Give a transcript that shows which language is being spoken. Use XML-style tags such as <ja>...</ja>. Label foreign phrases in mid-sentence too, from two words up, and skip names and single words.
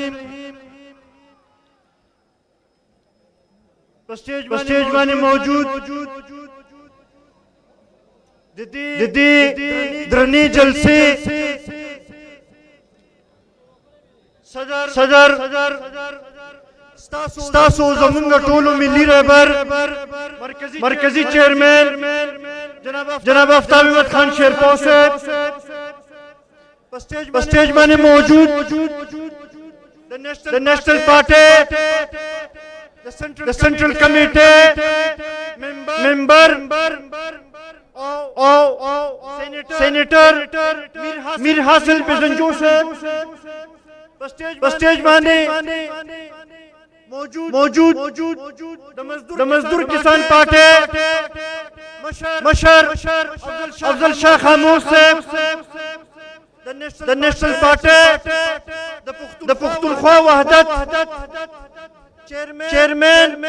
<ps>سٹیج باندې موجود د دې درنې جلسې صدر ستاسو زمونږ ټولو ملي رهبر مرکزی چیئرمین جناب آفتاب احمد خان شیرپا صاحب په سٹیج باندې موجود د نیشنل پارټي</ps> <en>the Central Committee member Senator</en> <ps>Mir Hasil Bisanjo Sahab په سٹیج باندې موجود د مزدور کسان پارټي مشر افضل شاه خاموش صاحب د نیشنل پارټي د پښتونخوا وحدت چیئرمین</ps>